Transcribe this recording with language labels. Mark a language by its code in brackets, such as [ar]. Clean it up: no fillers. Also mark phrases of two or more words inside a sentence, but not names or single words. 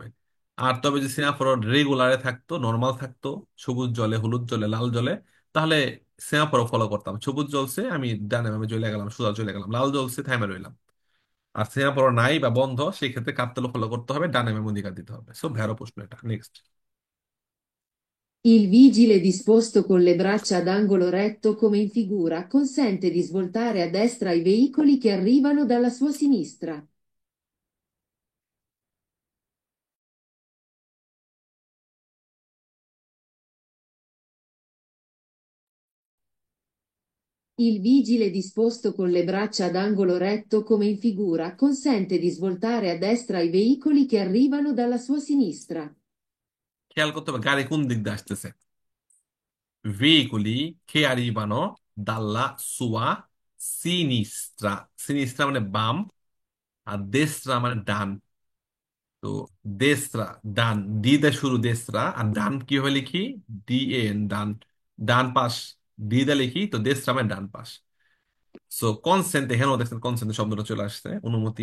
[bn] আর তবে যদি সেমাফোর রেগুলারে থাকতো, নর্মাল থাকতো, সবুজ জলে হলুদ জলে লাল জলে, তাহলে সেমাফোর ফলো করতাম, সবুজ জ্বলছে আমি ডানে বামে চলে গেলাম, সোজা চলে গেলাম, লাল জ্বলছে থামে রইলাম। আর সেমাফোর নাই বা বন্ধ, সেই ক্ষেত্রে কার্তেল্য ফলো করতে হবে, ডানে বামে অধিকার দিতে হবে। সো ভ্যারো প্রশ্ন এটা। নেক্সট। [it] Il vigile disposto con le braccia ad angolo retto come in figura consente di svoltare a destra i veicoli che arrivano dalla sua sinistra. Il vigile disposto con le braccia ad angolo retto come in figura consente di svoltare a destra i veicoli che arrivano dalla sua sinistra. [bn] খেয়াল করতে হবে গাড়ি কোন দিক দিয়ে আসতেছে। [it] veicoli che arrivano dalla sua sinistra, sinistra [bn] মানে বাম, আর [it] destra [bn] মানে ডান। তো দেশরা ডান, ডি তে শুরু দেশরা, আর ডান কি হবে লিখি, ডি এন ডান, ডান পাশ, ডি দে লিখি তো দেশরা মানে ডান পাশ। সো কনসেন্ট, এখানেও দেখছেন কনসেন্ট শব্দটা চলে আসছে, অনুমতি।